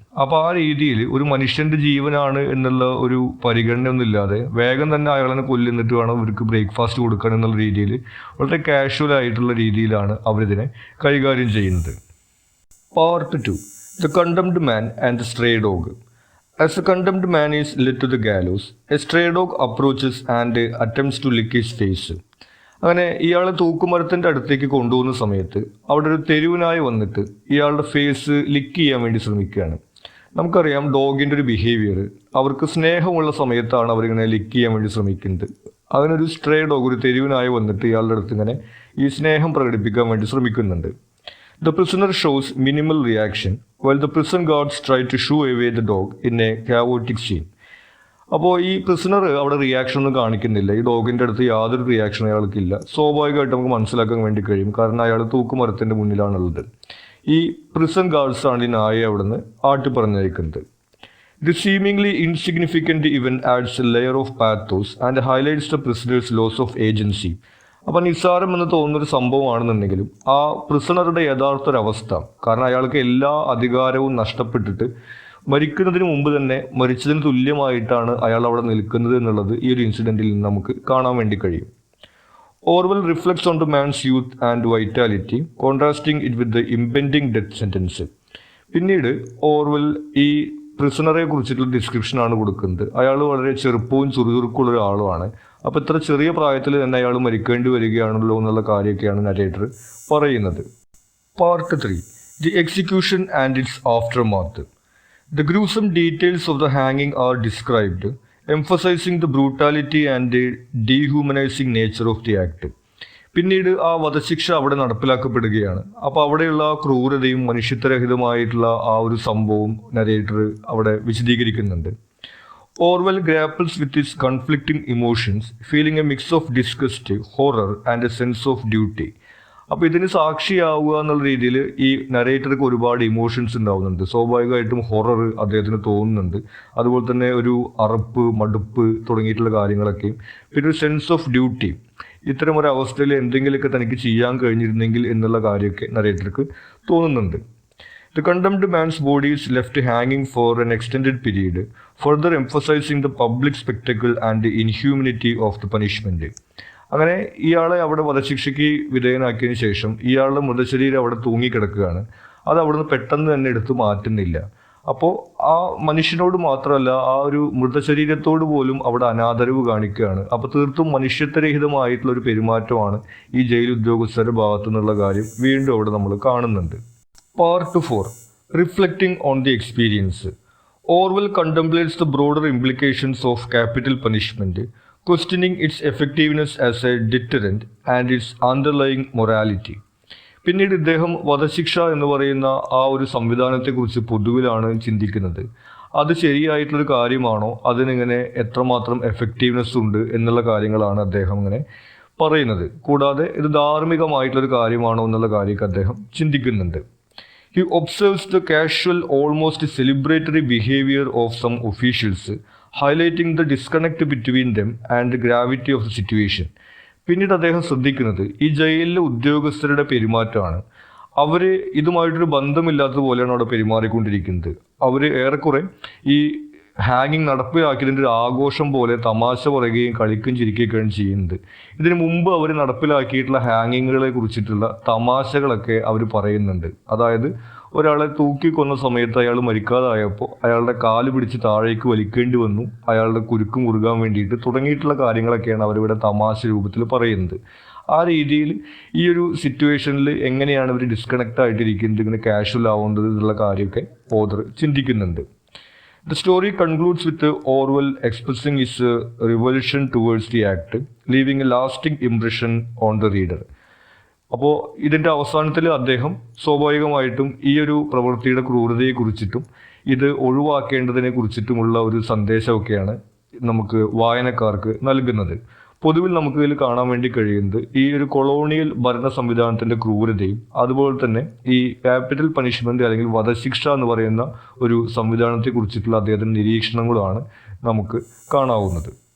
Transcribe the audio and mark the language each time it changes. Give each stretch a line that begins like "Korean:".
Malayalam: അപ്പോൾ ആ രീതിയിൽ ഒരു മനുഷ്യൻ്റെ ജീവനാണ് എന്നുള്ള ഒരു പരിഗണന ഒന്നുമില്ലാതെ വേഗം തന്നെ അയാളെ കൊല്ലുന്നിട്ട് വേണം അവർക്ക് ബ്രേക്ക്ഫാസ്റ്റ് കൊടുക്കാൻ എന്നുള്ള രീതിയിൽ വളരെ കാഷ്വൽ ആയിട്ടുള്ള രീതിയിലാണ് അവരിതിനെ കൈകാര്യം ചെയ്യുന്നത്.
English: Part 2, the condemned man and the stray dog. As the condemned man is led to the gallows, a stray dog approaches and attempts to lick his face.
Malayalam: അങ്ങനെ ഇയാളെ തൂക്കുമരത്തിൻ്റെ അടുത്തേക്ക് കൊണ്ടുപോകുന്ന സമയത്ത് അവിടെ ഒരു തെരുവിനായി വന്നിട്ട് ഇയാളുടെ ഫേസ് ലിക്ക് ചെയ്യാൻ വേണ്ടി ശ്രമിക്കുകയാണ്. നമുക്കറിയാം ഡോഗിൻ്റെ ഒരു ബിഹേവിയർ, അവർക്ക് സ്നേഹമുള്ള സമയത്താണ് അവരിങ്ങനെ ലിക്ക് ചെയ്യാൻ വേണ്ടി ശ്രമിക്കുന്നത്. അതിനൊരു സ്ട്രേ ഡോഗ്, ഒരു തെരുവിനായി വന്നിട്ട് ഇയാളുടെ അടുത്ത് ഇങ്ങനെ ഈ സ്നേഹം പ്രകടിപ്പിക്കാൻ വേണ്ടി ശ്രമിക്കുന്നുണ്ട്.
English: The prisoner shows minimal reaction, while the prison guards try to shoo away the dog in a chaotic scene.
Malayalam: അപ്പോൾ ഈ പ്രിസണർ അവിടെ റിയാക്ഷൻ ഒന്നും കാണിക്കുന്നില്ല. ഈ ഡോഗിൻ്റെ അടുത്ത് യാതൊരു റിയാക്ഷൻ അയാൾക്കില്ല. സ്വാഭാവികമായിട്ട് നമുക്ക് മനസ്സിലാക്കാൻ വേണ്ടി കഴിയും, കാരണം അയാൾ തൂക്കുമരത്തിൻ്റെ മുന്നിലാണുള്ളത്. ഈ പ്രിസൺ ഗാർഡ്സാണ് ഈ നായയെ അവിടെ നിന്ന് ആട്ടി പറഞ്ഞയക്കുന്നത്.
English: The seemingly insignificant event adds a layer of pathos and highlights the prisoner's loss of agency.
Malayalam: അപ്പം നിസ്സാരം എന്ന് തോന്നുന്നൊരു സംഭവമാണെന്നുണ്ടെങ്കിലും ആ പ്രിസണറുടെ യഥാർത്ഥ ഒരവസ്ഥ, കാരണം അയാൾക്ക് എല്ലാ അധികാരവും നഷ്ടപ്പെട്ടിട്ട് മരിക്കുന്നതിന് മുമ്പ് തന്നെ മരിച്ചതിന് തുല്യമായിട്ടാണ് അയാൾ അവിടെ നിൽക്കുന്നത് എന്നുള്ളത് ഈ ഒരു ഇൻസിഡൻറ്റിൽ നിന്ന് നമുക്ക് കാണാൻ വേണ്ടി കഴിയും.
English: Orwell reflects on the man's youth and vitality, contrasting it with the impending death sentence.
Malayalam: പിന്നീട് ഓർവെൽ ഈ പ്രിസണറെ കുറിച്ചിട്ടുള്ള ഡിസ്ക്രിപ്ഷനാണ് കൊടുക്കുന്നത്. അയാൾ വളരെ ചെറുപ്പവും ചുറുചുറുക്കുള്ള ഒരാളുമാണ്. അപ്പോൾ ഇത്ര ചെറിയ പ്രായത്തിൽ തന്നെ അയാൾ മരിക്കേണ്ടി വരികയാണല്ലോ എന്നുള്ള കാര്യമൊക്കെയാണ് നരേറ്റർ പറയുന്നത്.
English: Part 3, the execution and its aftermath. The gruesome details of the hanging are described, emphasizing the brutality and the dehumanizing nature of the act.
Malayalam: പിന്നീട് ആ വധശിക്ഷ അവിടെ നടപ്പിലാക്കപ്പെടുകയാണ്. അപ്പോൾ അവിടെയുള്ള ആ ക്രൂരതയും മനുഷ്യത്വരഹിതമായിട്ടുള്ള ആ ഒരു സംഭവം നരേറ്റർ അവിടെ വിശദീകരിക്കുന്നുണ്ട്.
English: Orwell grapples with his conflicting emotions, feeling a mix of disgust, horror and a sense of duty.
Malayalam: അപ്പോൾ ഇതിന് സാക്ഷിയാവുക എന്നുള്ള രീതിയിൽ ഈ നരേറ്റർക്ക് ഒരുപാട് ഇമോഷൻസ് ഉണ്ടാവുന്നുണ്ട്. സ്വാഭാവികമായിട്ടും ഹൊറർ അദ്ദേഹത്തിന് തോന്നുന്നുണ്ട്, അതുപോലെ തന്നെ ഒരു അറപ്പ്, മടുപ്പ് തുടങ്ങിയിട്ടുള്ള കാര്യങ്ങളൊക്കെയും, പിന്നെ ഒരു
English: sense of duty,
Malayalam: ഇത്തരം ഒരു അവസ്ഥയിൽ എന്തെങ്കിലുമൊക്കെ തനിക്ക് ചെയ്യാൻ കഴിഞ്ഞിരുന്നെങ്കിൽ എന്നുള്ള കാര്യമൊക്കെ നരേറ്റർക്ക് തോന്നുന്നുണ്ട്.
English: The condemned man's body is left hanging for an extended period, further emphasizing the public spectacle and the inhumanity of the punishment.
Malayalam: അങ്ങനെ ഇയാളെ അവിടെ വധശിക്ഷയ്ക്ക് വിധേയനാക്കിയതിന് ശേഷം ഇയാളുടെ മൃതശരീരം അവിടെ തൂങ്ങിക്കിടക്കുകയാണ്. അത് അവിടുന്ന് പെട്ടെന്ന് തന്നെ എടുത്തു മാറ്റുന്നില്ല. അപ്പോൾ ആ മനുഷ്യനോട് മാത്രമല്ല, ആ ഒരു മൃതശരീരത്തോട് പോലും അവിടെ അനാദരവ് കാണിക്കുകയാണ്. അപ്പോൾ തീർത്തും മനുഷ്യത്വരഹിതമായിട്ടുള്ള ഒരു പെരുമാറ്റമാണ് ഈ ജയിൽ ഉദ്യോഗസ്ഥരുടെ ഭാഗത്തു നിന്നുള്ള കാര്യം വീണ്ടും അവിടെ നമ്മൾ കാണുന്നുണ്ട്.
English: Part 4, reflecting on the experience. Orwell contemplates the broader implications of capital punishment, questioning its effectiveness as a deterrent and its underlying morality.
Malayalam: പിന്നീട് ഇദ്ദേഹം വധശിക്ഷ എന്ന് പറയുന്ന ആ ഒരു സംവിധാനത്തെക്കുറിച്ച് പൊതുവിലാണ് ചിന്തിക്കുന്നത്. അത് ശരിയായിട്ടുള്ളൊരു കാര്യമാണോ, അതിനിങ്ങനെ എത്രമാത്രം എഫക്റ്റീവ്നെസ് ഉണ്ട് എന്നുള്ള കാര്യങ്ങളാണ് അദ്ദേഹം ഇങ്ങനെ പറയുന്നത്. കൂടാതെ ഇത് ധാർമ്മികമായിട്ടുള്ളൊരു കാര്യമാണോ എന്നുള്ള കാര്യമൊക്കെ അദ്ദേഹം ചിന്തിക്കുന്നുണ്ട്.
English: He observes the casual, almost celebratory behavior of some officials, highlighting the disconnect between them and the gravity of the situation.
Malayalam: പിന്നീട് അദ്ദേഹം ശ്രദ്ധിക്കുന്നത് ഈ ജയിലിലെ ഉദ്യോഗസ്ഥരുടെ പെരുമാറ്റമാണ്. അവർ ഇതുമായിട്ടൊരു ബന്ധമില്ലാത്തതുപോലെയാണ് അവിടെ പെരുമാറിക്കൊണ്ടിരിക്കുന്നത്. അവർ ഏറെക്കുറെ ഈ ഹാങ്ങിങ് നടപ്പിലാക്കിയതിൻ്റെ ഒരു ആഘോഷം പോലെ തമാശ പറയുകയും കളിക്കുകയും ചിരിക്കുകയൊക്കെയാണ് ചെയ്യുന്നത്. ഇതിനു മുമ്പ് അവർ നടപ്പിലാക്കിയിട്ടുള്ള ഹാങ്ങിങ്ങുകളെ കുറിച്ചിട്ടുള്ള തമാശകളൊക്കെ അവർ പറയുന്നുണ്ട്. അതായത് ഒരാളെ തൂക്കിക്കൊന്ന സമയത്ത് അയാൾ മരിക്കാതായപ്പോൾ അയാളുടെ കാല് പിടിച്ച് താഴേക്ക് വലിക്കേണ്ടി വന്നു, അയാളുടെ കുരുക്ക് മുറുകാൻ വേണ്ടിയിട്ട് തുടങ്ങിയിട്ടുള്ള കാര്യങ്ങളൊക്കെയാണ് അവരിവിടെ തമാശ രൂപത്തിൽ പറയുന്നത്. ആ രീതിയിൽ ഈ ഒരു സിറ്റുവേഷനിൽ എങ്ങനെയാണ് ഇവർ ഡിസ്കണക്റ്റ് ആയിട്ടിരിക്കുന്നത്, ഇങ്ങനെ കാഷ്വൽ ആവേണ്ടത് എന്നുള്ള കാര്യമൊക്കെ ഓഥർ ചിന്തിക്കുന്നുണ്ട്.
English: The story concludes with Orwell expressing his revulsion towards the act, leaving a lasting impression on the reader.
Malayalam: അപ്പോൾ ഇതിൻ്റെ അവസാനത്തിൽ അദ്ദേഹം സ്വാഭാവികമായിട്ടും ഈ ഒരു പ്രവൃത്തിയുടെ ക്രൂരതയെക്കുറിച്ചിട്ടും ഇത് ഒഴിവാക്കേണ്ടതിനെ കുറിച്ചിട്ടുമുള്ള ഒരു സന്ദേശമൊക്കെയാണ് നമുക്ക് വായനക്കാർക്ക് നൽകുന്നത്. പൊതുവിൽ നമുക്ക് ഇതിൽ കാണാൻ വേണ്ടി കഴിയുന്നത് ഈ ഒരു കൊളോണിയൽ ഭരണ സംവിധാനത്തിൻ്റെ ക്രൂരതയും അതുപോലെ തന്നെ ഈ ക്യാപിറ്റൽ പണിഷ്മെന്റ് അല്ലെങ്കിൽ വധശിക്ഷ എന്ന് പറയുന്ന ഒരു സംവിധാനത്തെക്കുറിച്ചിട്ടുള്ള അദ്ദേഹത്തിൻ്റെ നിരീക്ഷണങ്ങളാണ് നമുക്ക് കാണാവുന്നത്.